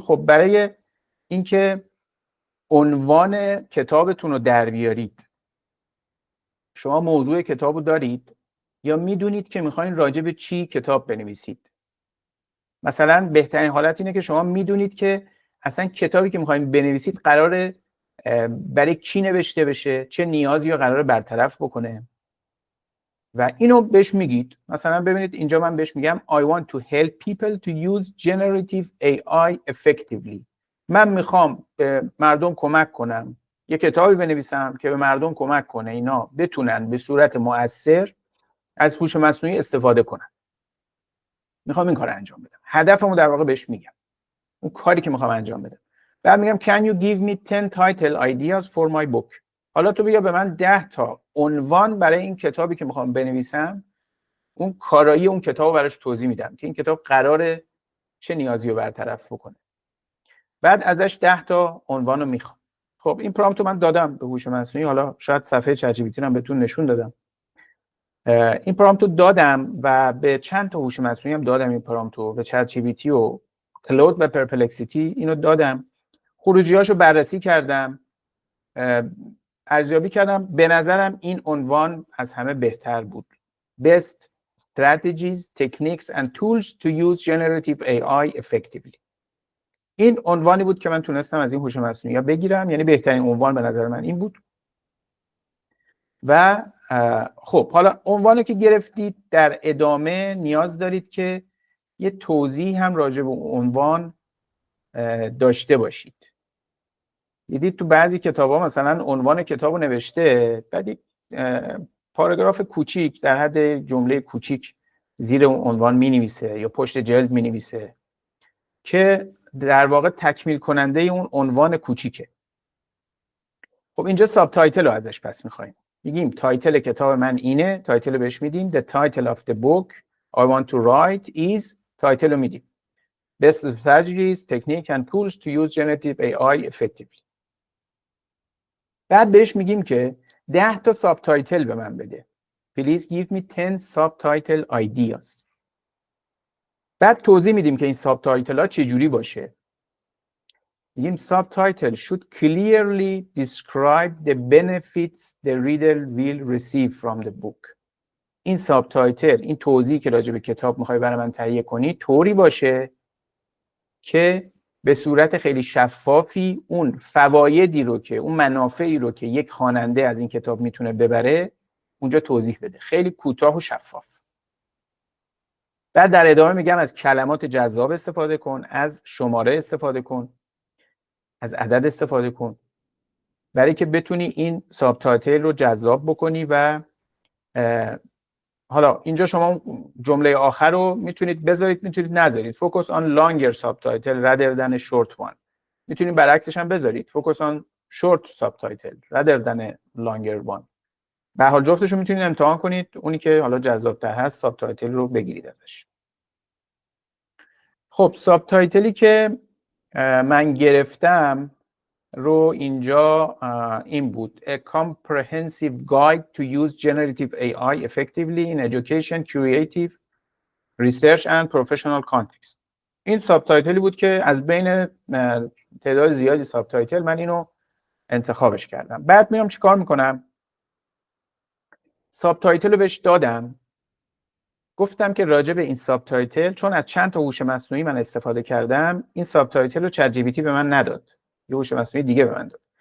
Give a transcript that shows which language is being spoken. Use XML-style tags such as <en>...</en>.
<fa>خب برای اینکه عنوان کتابتون رو در بیارید، شما موضوع کتاب رو دارید یا میدونید که میخواین راجع به چی کتاب بنویسید؟ مثلا بهترین حالت اینه که شما میدونید که اصلا کتابی که میخواین بنویسید قراره برای کی نوشته بشه، چه نیازی رو قراره برطرف بکنه و اینو بهش میگید. مثلا ببینید اینجا من بهش میگم</fa> <en>I want to help people to use generative AI effectively.</en> <fa>من میخوام به مردم کمک کنم، یه کتابی بنویسم که به مردم کمک کنه اینا بتونن به صورت مؤثر از هوش مصنوعی استفاده کنن. میخوام این کار انجام بدم. هدفمو در واقع بهش میگم، اون کاری که میخوام انجام بدم. بعد میگم</fa> <en>can you give me 10 title ideas for my book.</en> <fa>حالا تو بیا به من 10 تا عنوان برای این کتابی که میخوام بنویسم، اون کارایی اون کتابو براش توضیح میدم که این کتاب قراره چه نیازی رو برطرف بکنه. بعد ازش 10 تا عنوانو میخوام. خب این پرامپت رو من دادم به هوش مصنوعی. حالا شاید صفحه چت جی پی تی رو بهتون نشون دادم. این پرامپت رو دادم و به چند تا هوش مصنوعی هم دادم. این پرامپت رو به چت جی پی تی و کلود و پرپلکسیتی اینو دادم. خروجیاشو بررسی کردم، ارزیابی کردم. به نظرم این عنوان از همه بهتر بود.</fa> <en>Best strategies, techniques and tools to use generative AI effectively.</en> <fa>این عنوانی بود که من تونستم از این هوش مصنوعی بگیرم، یعنی بهترین عنوان به نظر من این بود. و خب حالا عنوانی که گرفتید در ادامه نیاز دارید که یه توضیح هم راجع به عنوان داشته باشید. دیدید تو بعضی کتاب‌ها مثلا عنوان کتابو نوشته، بعد یک پاراگراف کوچیک در حد جمله کوچیک زیر اون عنوان می‌نویسه یا پشت جلد می‌نویسه که در واقع تکمیل کننده اون عنوان کوچیکه. خب اینجا ساب تایتل رو ازش پس می‌خوایم. میگیم تایتل کتاب من اینه، تایتل بهش میدیم</fa> <en>the title of the book I want to write is،</en> <fa>تایتل رو میدیم</fa> <en>best strategies, techniques and tools to use generative AI effectively.</en> <fa>بعد بهش میگیم که 10 تا ساب تایتل به من بده.</fa> <en>Please give me 10 subtitle ideas.</en> <fa>بعد توضیح میدیم که این ساب تایتل ها چجوری باشه. میگیم</fa> <en>subtitle should clearly describe the benefits the reader will receive from the book.</en> <fa>این سابتایتل، این توضیحی که راجع به کتاب میخوای برای من تهیه کنی طوری باشه که به صورت خیلی شفافی اون فوایدی رو که، اون منافعی رو که یک خواننده از این کتاب میتونه ببره اونجا توضیح بده. خیلی کوتاه و شفاف. بعد در ادامه میگم از کلمات جذاب استفاده کن، از شماره استفاده کن، از عدد استفاده کن برای که بتونی این سابتایتل رو جذاب بکنی. و حالا اینجا شما جمله آخر رو میتونید بذارید، میتونید نذارید.</fa> <en>Focus on longer subtitle rather than a short one.</en> <fa>میتونید برعکسش هم بذارید.</fa> <en>Focus on short subtitle rather than a longer one.</en> <fa>به هر حال جفتش رو میتونید امتحان کنید. اونی که حالا جذاب‌تر هست سابتایتل رو بگیرید ازش. خب سابتایتلی که من گرفتم رو اینجا این بود</fa> <en>A comprehensive guide to use generative AI effectively in education, creative, research and professional context.</en> <fa>این سابتایتلی بود که از بین تعداد زیادی سابتایتل من اینو انتخابش کردم. بعد میام چیکار میکنم؟ سابتایتل رو بهش دادم، گفتم که راجع به این سابتایتل، چون از چند تا هوش مصنوعی من استفاده کردم، این سابتایتل رو چت جی پی تی به من نداد، یه هوش مصنوعی دیگه به من داد.</fa>